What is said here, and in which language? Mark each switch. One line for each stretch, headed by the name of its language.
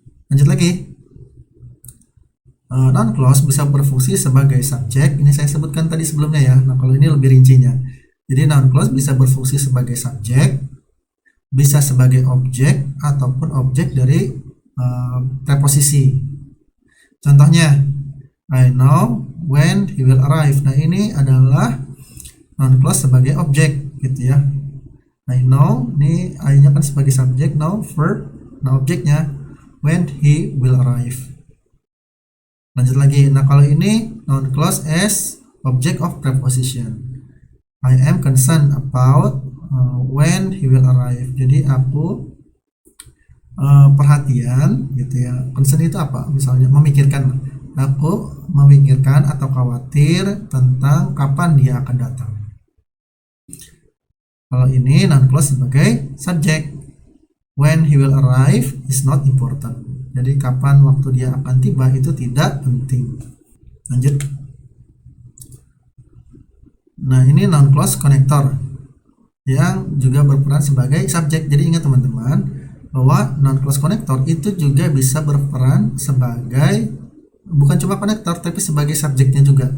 Indonesian: Lanjut lagi. Noun clause bisa berfungsi sebagai subjek. Ini saya sebutkan tadi sebelumnya ya. Nah, kalau ini lebih rincinya. Jadi noun clause bisa berfungsi sebagai subjek, bisa sebagai objek, ataupun objek dari preposisi.
English: Contohnya, I know when he will arrive.
Indonesian: Nah, ini adalah noun clause sebagai objek gitu ya. I know, ini I-nya kan sebagai subjek, know verb, nah objeknya
English: when he will arrive.
Indonesian: Lanjut lagi. Nah, kalau ini
English: noun clause as object of preposition. I am concerned about when he will arrive.
Indonesian: Jadi aku perhatian gitu ya. Concern itu apa? Misalnya memikirkan. Aku memikirkan atau khawatir tentang kapan dia akan datang. Kalau ini noun clause sebagai subject.
English: When he will arrive is not important.
Indonesian: Jadi kapan waktu dia akan tiba itu tidak penting. Lanjut. Nah, ini noun clause konektor yang juga berperan sebagai subjek. Jadi ingat teman-teman bahwa noun clause konektor itu juga bisa berperan sebagai bukan cuma konektor tapi sebagai subjeknya juga.